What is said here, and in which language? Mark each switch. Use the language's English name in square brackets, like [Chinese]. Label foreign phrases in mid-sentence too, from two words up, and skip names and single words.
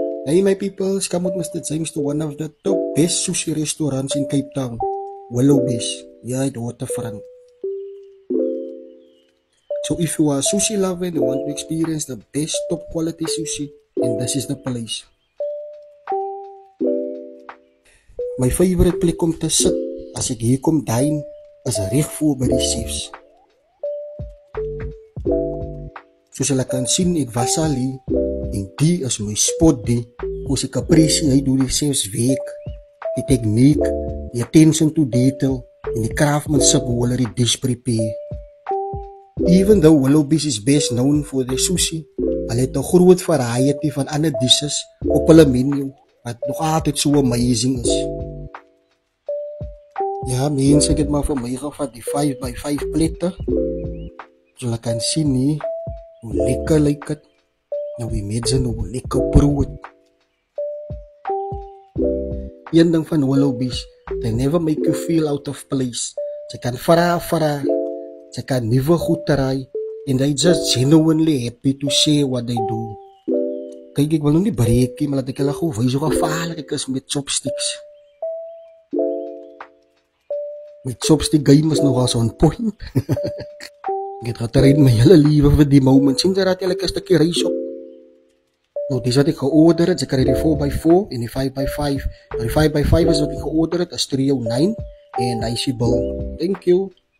[English] Hey my people, come with Mr. James to one of the top best sushi restaurants in Cape Town, Willowbees, here at the waterfront. So if you are a sushi lover and you want to experience the best top quality sushi, then this is the place. [Afrikaans] My favorite plek om te sit as ek hier kom dine is reg voor by die chefs. Soos julle kan sien, ek was al hier en die is my spot die, koos ek appreciate hoe die chefs werk, die technique, die [English] attention to detail [Afrikaans] en die craftsmanship hoe hulle die dish prepare. [English] Even though Willowbees is best known for their sushi, [Afrikaans] hulle het 'n groot variety van ander dishes op hulle menu wat nog altyd so amazing is. Ja, mense, ek het maar vir my gevat die 5x5 plette. So julle kan sien nie hoe lekker lyk dit. Nou die mense hoe lekker proe het. Een ding van Willowbees, [English] they never make you feel out of place. [Afrikaans] Jy kan vra, jy kan nuwe goed [English] try, and they just genuinely happy to share what they do. [Afrikaans] Kyk, ek wil nou nie breekie, maar laat ek hulle gou wys hoe gevaarlik ek is met chopsticks. My chopstick game is nogal [English] on point. [Afrikaans] Ek het getrain my hele lewe vir die moment. Sien jy dat jy lekker 'n stukkie rys op? Nou, dis wat ek georder het. Ek kry die 4x4 en die 5x5. Maar die 5x5 is wat ek georder het, is 309 en hy is die bill. [English] Thank you.